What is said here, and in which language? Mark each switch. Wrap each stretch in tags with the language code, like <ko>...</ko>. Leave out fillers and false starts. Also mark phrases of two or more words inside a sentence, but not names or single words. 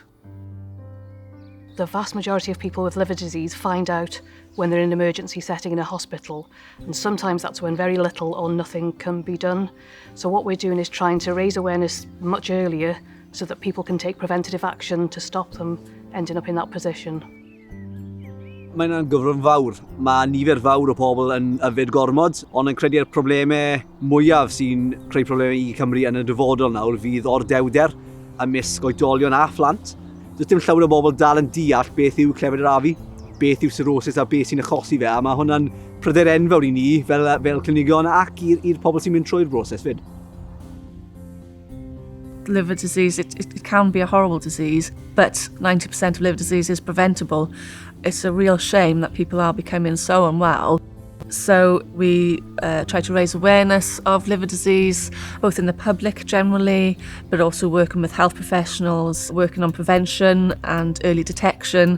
<en>The vast majority of people with liver disease find out when they're in an emergency setting in a hospital, and sometimes that's when very little or nothing can be done. So what we're doing is trying to raise awareness much earlier so that people can take preventative action to stop them ending up in that position.</en> <cy>Mae'n gyfrwng fawr. Mae nifer fawr o pobl yn yfed gormod, ond yn credu'r problemau mwyaf sy'n creu problemau i Cymru yn y dyfodol nawr fydd ordewder, ymysg oedolion a phlant. Does dim llawer o bobl dal yn deall beth yw clefyd yr afu, beth yw cirrhosis a beth sy'n achosi fe, a mae hwnna'n pryder enfawr i ni fel clinigion ac i'r pobl sy'n mynd trwy'r broses fyd.</cy> <en>Liver disease, it can be a horrible disease, but 90% of liver disease is preventable. It's a real shame that people are becoming so unwell. So we try to raise awareness of liver disease, both in the public generally, but also working with health professionals, working on prevention and early detection.</en>